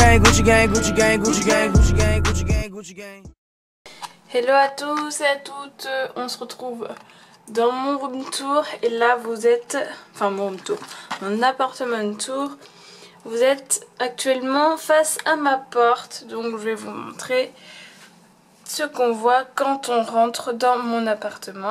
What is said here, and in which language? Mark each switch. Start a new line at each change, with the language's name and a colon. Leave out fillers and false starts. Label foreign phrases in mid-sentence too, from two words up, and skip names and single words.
English: Gucci gang, Gucci gang, Gucci gang, Gucci gang, Gucci gang, Gucci gang.
French: Hello à tous et à toutes, on se retrouve dans mon
English: room tour
French: et là vous êtes, enfin mon
English: room tour,
French: mon appartement tour. Vous êtes actuellement face à ma porte, donc je vais vous montrer ce qu'on voit quand on rentre dans mon appartement.